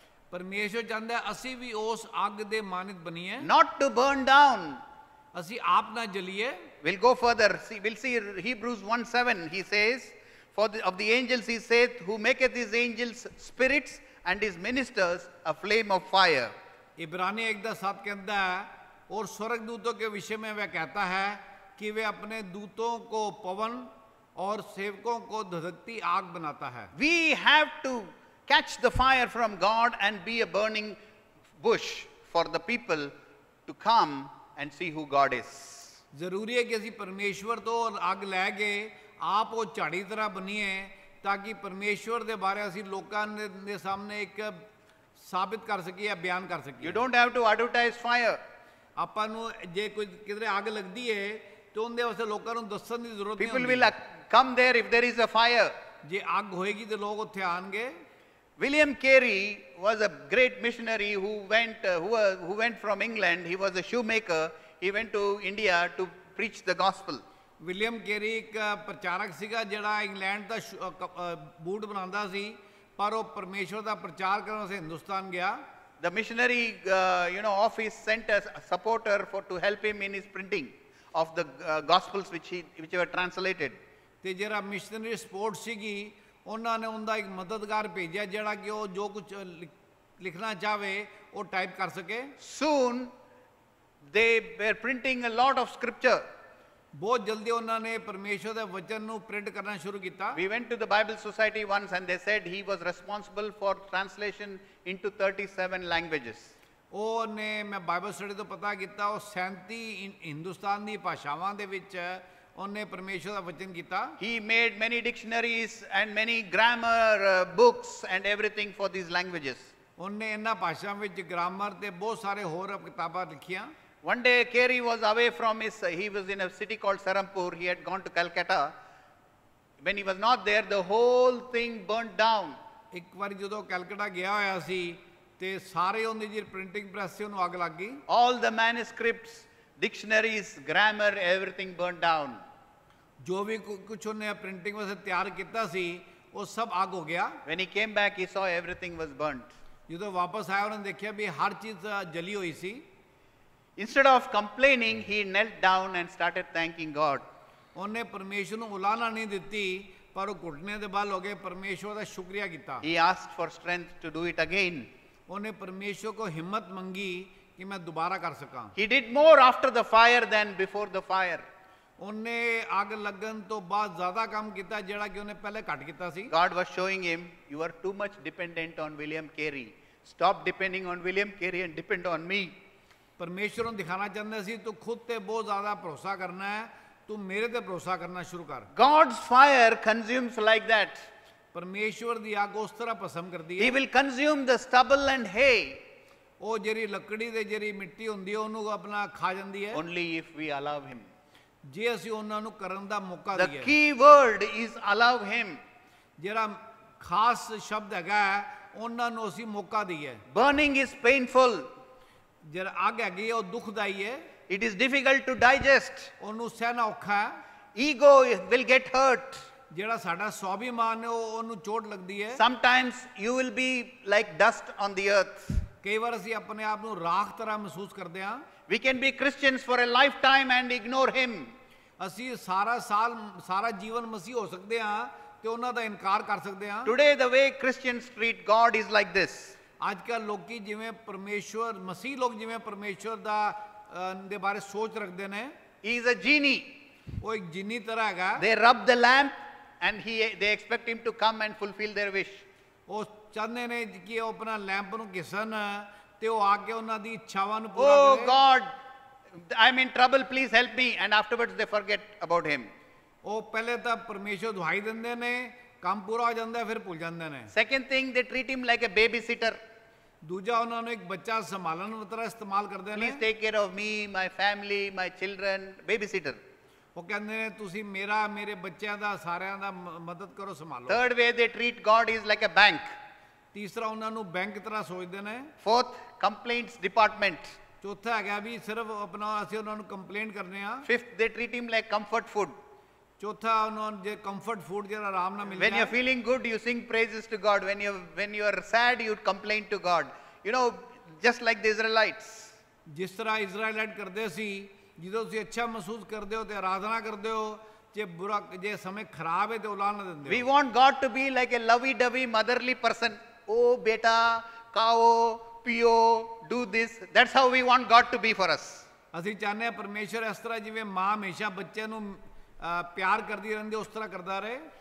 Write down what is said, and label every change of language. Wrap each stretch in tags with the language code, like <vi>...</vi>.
<pa>ਪਰਮੇਸ਼ਵਰ ਚਾਹੁੰਦਾ ਅਸੀਂ ਵੀ ਉਸ ਅੱਗ ਦੇ ਮਾਨਿਤ ਬਣੀਏ।</pa> <en>Not to burn down.</en> <pa>ਅਸੀਂ ਆਪ ਨਾ ਜਲੀਏ।</pa> <en>We'll go further. We'll see Hebrews 1:7. He says, of the angels he saith, who maketh his angels spirits and his ministers a flame of fire.</en> <hi>इब्रानी 1:7 कहता है और स्वर्गदूतों के विषय में वह कहता है कि वे अपने दूतों को पवन और सेवकों को धधकती आग बनाता है।</hi> <en>We have to catch the fire from God and be a burning bush for the people to come and see who God is.</en> <hi>जरूरी है कि</hi> <pa>ਅਸੀਂ ਪਰਮੇਸ਼ਵਰ ਤੋਂ ਅੱਗ ਲੈ ਕੇ ਆਪ ਉਹ ਝਾੜੀ ਤਰ੍ਹਾਂ ਬਣੀਏ ਤਾਂ ਕਿ ਪਰਮੇਸ਼ਵਰ ਦੇ ਬਾਰੇ ਅਸੀਂ ਲੋਕਾਂ ਦੇ ਸਾਹਮਣੇ ਇੱਕ ਸਾਬਿਤ ਕਰ ਸਕੀਏ ਬਿਆਨ ਕਰ ਸਕੀਏ।</pa> <en>You don't have to advertise fire.</en> <pa>ਆਪਾਂ ਨੂੰ ਜੇ ਕੋਈ ਕਿਧਰੇ ਅੱਗ ਲੱਗਦੀ ਹੈ ਤੇ ਉਹਦੇ ਵਾਸਤੇ ਲੋਕਾਂ ਨੂੰ ਦੱਸਣ ਦੀ ਜ਼ਰੂਰਤ ਨਹੀਂ</pa> <en>People</en> <pa>ਹੁੰਦੀ।</pa> <en>will come there if there is a fire.</en> <pa>ਜੇ ਅੱਗ ਹੋਏਗੀ ਤੇ ਲੋਕ ਉੱਥੇ ਆਣਗੇ।</pa> <en>William Carey was a great missionary who went from England. He was a shoemaker. He went to India to preach the gospel.</en> <pa>William ਕੇਰੀ ਇੱਕ ਪ੍ਰਚਾਰਕ ਸੀਗਾ ਜਿਹੜਾ ਇੰਗਲੈਂਡ ਦਾ ਬੂਟ ਬਣਾਉਂਦਾ ਸੀ ਪਰ ਉਹ ਪਰਮੇਸ਼ਵਰ ਦਾ ਪ੍ਰਚਾਰ ਕਰਨ ਵਾਸਤੇ ਹਿੰਦੁਸਤਾਨ ਗਿਆ।</pa> <en>The missionary office sent a supporter to help him in his printing of the gospels which were translated.</en> <pa>ਤੇ ਜਿਹੜਾ ਮਿਸ਼ਨਰੀ ਸਪੋਰਟ ਸੀਗੀ ਉਹਨਾਂ ਨੇ ਉਹਦਾ ਇੱਕ ਮਦਦਗਾਰ ਭੇਜਿਆ ਜਿਹੜਾ ਕਿ ਉਹ ਜੋ ਕੁਝ ਲਿਖਣਾ ਚਾਹਵੇ ਉਹ ਟਾਈਪ ਕਰ ਸਕੇ।</pa> <en>Soon they were printing a lot of scripture.</en> <pa>ਬਹੁਤ ਜਲਦੀ ਉਹਨਾਂ ਨੇ ਪਰਮੇਸ਼ਵਰ ਦੇ ਵਚਨ ਨੂੰ ਪ੍ਰਿੰਟ ਕਰਨਾ ਸ਼ੁਰੂ ਕੀਤਾ।</pa> <en>We went to the Bible Society once and they said he was responsible for translation into 37 languages.</en> <pa>ਉਹਨੇ ਮੈਂ ਬਾਈਬਲ ਸਟੱਡੀ ਤੋਂ ਪਤਾ ਕੀਤਾ ਉਹ 37 ਹਿੰਦੁਸਤਾਨ ਦੀ ਭਾਸ਼ਾਵਾਂ ਦੇ ਵਿੱਚ ਉਹਨੇ ਪਰਮੇਸ਼ਵਰ ਦਾ ਵਚਨ ਕੀਤਾ।</pa> <en>He made many dictionaries and many grammar books and everything for these languages.</en> <pa>ਉਹਨੇ ਇਹਨਾਂ ਭਾਸ਼ਾਵਾਂ ਵਿੱਚ ਗ੍ਰਾਮਰ ਤੇ ਬਹੁਤ ਸਾਰੇ ਹੋਰ ਕਿਤਾਬਾਂ ਲਿਖੀਆਂ।</pa> <en>One day Carey was away from he was in a city called Serampore. He had gone to Calcutta. When he was not there, the whole thing burnt down.</en> <pa>ਇੱਕ ਵਾਰੀ ਜਦੋਂ ਕੈਲਕਟਾ ਗਿਆ ਹੋਇਆ ਸੀ ਤੇ ਸਾਰੇ ਉਹਦੀ ਜਿਹੜੀ ਪ੍ਰਿੰਟਿੰਗ ਪ੍ਰੈਸ ਸੀ ਉਹਨੂੰ ਅੱਗ ਲੱਗ ਗਈ।</pa> <en>All the manuscripts, dictionaries, grammar, everything burnt down.</en> <pa>ਜੋ ਵੀ ਕੁਝ ਉਹਨੇ ਪ੍ਰਿੰਟਿੰਗ ਵਾਸਤੇ ਤਿਆਰ ਕੀਤਾ ਸੀ ਉਹ ਸਭ ਅੱਗ ਹੋ ਗਿਆ।</pa> <en>When he came back, he saw everything was burnt.</en> <pa>ਜਦੋਂ ਵਾਪਸ ਆਇਆ ਉਹਨੇ ਦੇਖਿਆ ਵੀ ਹਰ ਚੀਜ਼ ਜਲੀ ਹੋਈ ਸੀ।</pa> <en>Instead of complaining, he knelt down and started thanking God.</en> <pa>ਉਹਨੇ ਪਰਮੇਸ਼ਵਰ ਨੂੰ ਉਲਾਹਣਾ ਨਹੀਂ ਦਿੱਤੀ ਪਰ ਉਹ ਘੁਟਨੇ ਦੇ ਬਲ ਹੋ ਕੇ ਪਰਮੇਸ਼ਵਰ ਦਾ ਸ਼ੁਕਰੀਆ ਕੀਤਾ।</pa> <en>He asked for strength to do it again.</en> <pa>ਉਹਨੇ ਪਰਮੇਸ਼ਵਰ ਕੋ ਹਿੰਮਤ ਮੰਗੀ ਕਿ ਮੈਂ ਦੁਬਾਰਾ ਕਰ ਸਕਾਂ।</pa> <en>He did more after the fire than before the fire.</en> <pa>ਉਹਨੇ ਅੱਗ ਲੱਗਣ ਤੋਂ ਬਾਅਦ ਜ਼ਿਆਦਾ ਕੰਮ ਕੀਤਾ ਜਿਹੜਾ ਕਿ ਉਹਨੇ ਪਹਿਲੇ ਘੱਟ ਕੀਤਾ ਸੀ।</pa> <en>God was showing him, you are too much dependent on William Carey. Stop depending on William Carey and depend on me.</en> <pa>ਪਰਮੇਸ਼ਰ ਨੂੰ ਦਿਖਾਣਾ ਚਾਹੁੰਦੇ ਸੀ ਤੂੰ ਖੁਦ ਤੇ ਬਹੁਤ ਜ਼ਿਆਦਾ ਭਰੋਸਾ ਕਰਨਾ ਹੈ, ਤੂੰ ਮੇਰੇ ਤੇ ਭਰੋਸਾ ਕਰਨਾ ਸ਼ੁਰੂ ਕਰ।</pa> <en>God's fire consumes like that.</en> <pa>ਪਰਮੇਸ਼ਵਰ ਦੀ ਅੱਗ ਉਸ ਤਰ੍ਹਾਂ ਭਸਮ ਕਰਦੀ</pa> <en>He</en> <pa>ਹੈ,</pa> <en>will consume the stubble and hay</en> <pa>ਉਹ ਜਿਹੜੀ ਲੱਕੜੀ ਤੇ ਜਿਹੜੀ ਮਿੱਟੀ ਹੁੰਦੀ ਹੈ ਉਹਨੂੰ ਆਪਣਾ ਖਾ ਜਾਂਦੀ ਹੈ,</pa> <en>only if we allow him.</en> <pa>ਜੇ ਅਸੀਂ ਉਹਨਾਂ ਨੂੰ ਕਰਨ ਦਾ ਮੌਕਾ</pa> <en>The</en> <pa>ਦਈਏ।</pa> <en>key word is allow him.</en> <pa>ਜਿਹੜਾ ਖਾਸ ਸ਼ਬਦ ਹੈਗਾ ਹੈ, ਉਹਨਾਂ ਨੂੰ ਅਸੀਂ ਮੌਕਾ ਦਈਏ।</pa> <en>Burning is painful.</en> <pa>ਜਿਹੜਾ ਅੱਗ ਹੈਗੀ ਹੈ ਉਹ ਦੁਖਦਾਈ ਹੈ,</pa> <en>It is difficult to digest.</en> <pa>ਉਹਨੂੰ ਸਹਿਣਾ ਔਖਾ ਹੈ।</pa> <en>Ego will get hurt.</en> <pa>ਜਿਹੜਾ ਸਾਡਾ ਸਵਾਭਿਮਾਨ ਹੈ ਉਹਨੂੰ ਚੋਟ ਲੱਗਦੀ ਹੈ।</pa> <en>Sometimes you will be like dust on the earth.</en> <pa>ਕਈ ਵਾਰ ਅਸੀਂ ਆਪਣੇ ਆਪ ਨੂੰ ਰਾਖ ਤਰ੍ਹਾਂ ਮਹਿਸੂਸ ਕਰਦੇ ਹਾਂ।</pa> <en>We can be Christians for a lifetime and ignore him.</en> <pa>ਅਸੀਂ ਸਾਰਾ ਸਾਲ ਸਾਰਾ ਜੀਵਨ ਮਸੀਹ ਹੋ ਸਕਦੇ ਹਾਂ ਤੇ ਉਹਨਾਂ ਦਾ ਇਨਕਾਰ ਕਰ ਸਕਦੇ ਹਾਂ।</pa> <en>Today, the way Christians treat God is like this.</en> <pa>ਅੱਜ ਕੱਲ੍ਹ ਲੋਕੀ ਜਿਵੇਂ ਪਰਮੇਸ਼ਵਰ ਮਸੀਹ ਲੋਕ ਜਿਵੇਂ ਪਰਮੇਸ਼ਵਰ ਦਾ ਦੇ ਬਾਰੇ ਸੋਚ ਰੱਖਦੇ ਨੇ,</pa> <en>He is a genie.</en> <pa>ਉਹ ਇੱਕ ਜਿੰਨੀ ਤਰ੍ਹਾਂ ਹੈਗਾ।</pa> <en>They rub the lamp and they expect him to come and fulfill their wish.</en> <pa>ਉਹ ਚਾਹੁੰਦੇ ਨੇ ਕਿ ਉਹ ਆਪਣਾ ਲੈਂਪ ਨੂੰ ਘਿਸਣ ਤੇ ਉਹ ਆ ਕੇ ਉਹਨਾਂ ਦੀ ਇੱਛਾਵਾਂ ਨੂੰ ਪੂਰਾ</pa> <en>Oh</en> <pa>ਕਰੇ।</pa> <en>God, I'm in trouble, please help me. And afterwards they forget about him.</en> <pa>ਉਹ ਪਹਿਲੇ ਤਾਂ ਪਰਮੇਸ਼ਵਰ ਦੁਹਾਈ ਦਿੰਦੇ ਨੇ, ਕੰਮ ਪੂਰਾ ਹੋ ਜਾਂਦਾ ਹੈ, ਫਿਰ ਭੁੱਲ ਜਾਂਦੇ ਨੇ।</pa> <en>Second thing, they treat him like a babysitter.</en> <pa>ਦੂਜਾ ਉਹਨਾਂ ਨੂੰ ਇੱਕ ਬੱਚਾ ਸੰਭਾਲਣ ਦੀ ਤਰ੍ਹਾਂ ਇਸਤੇਮਾਲ ਕਰਦੇ ਨੇ।</pa> <en>Please take care of me, my family, my children. Babysitter.</en> <pa>ਉਹ ਕਹਿੰਦੇ ਨੇ ਤੁਸੀਂ ਮੇਰਾ ਮੇਰੇ ਬੱਚਿਆਂ ਦਾ ਸਾਰਿਆਂ ਦਾ ਮਦਦ ਕਰੋ, ਸੰਭਾਲੋ।</pa> <en>Third way they treat God is like a bank.</en> <pa>ਤੀਸਰਾ ਉਹਨਾਂ ਨੂੰ ਬੈਂਕ ਤਰ੍ਹਾਂ ਸੋਚਦੇ ਨੇ।</pa> <en>Fourth, complaints department.</en> <pa>ਚੌਥਾ ਹੈਗਾ ਵੀ ਸਿਰਫ ਆਪਣਾ ਅਸੀਂ ਉਹਨਾਂ ਨੂੰ ਕੰਪਲੇਂਟ ਕਰਨੇ ਆ।</pa> <en>Fifth, they treat him like comfort food.</en> <pa>ਚੌਥਾ ਉਹਨਾਂ ਨੂੰ ਜੇ ਕੰਫਰਟ ਫੂਡ ਜਿਹੜਾ ਆਰਾਮ ਨਾਲ ਮਿਲਦਾ</pa> <en>When you're feeling good, you sing praises to God. When you are sad, you complain to God. You know, just like the Israelites.</en> <pa>ਜਿਸ ਤਰ੍ਹਾਂ ਇਜ਼ਰਾਈਲਾਈਟ ਕਰਦੇ ਸੀ, ਜਦੋਂ ਤੁਸੀਂ ਅੱਛਾ ਮਹਿਸੂਸ ਕਰਦੇ ਹੋ ਤੇ ਆਰਾਧਨਾ ਕਰਦੇ ਹੋ, ਜੇ ਸਮੇਂ ਖਰਾਬ ਹੈ ਤੇ ਔਲਾਦ ਨਾ ਦਿੰਦੇ</pa> <en>We</en> <pa>ਹੋ।</pa> <en>want God to be like a lovey-dovey motherly person. Oh,</en> <hi>beta, kao, pio,</hi> <en>do this. That's how we want God to be for us.</en> <pa>ਅਸੀਂ ਚਾਹੁੰਦੇ ਹਾਂ ਪਰਮੇਸ਼ਰ ਇਸ ਤਰ੍ਹਾਂ ਜਿਵੇਂ ਮਾਂ ਹਮੇਸ਼ਾ ਬੱਚੇ ਨੂੰ ਪਿਆਰ ਕਰਦੀ ਰਹਿੰਦੀ ਉਸ ਤਰ੍ਹਾਂ ਕਰਦਾ ਰਹੇ।</pa>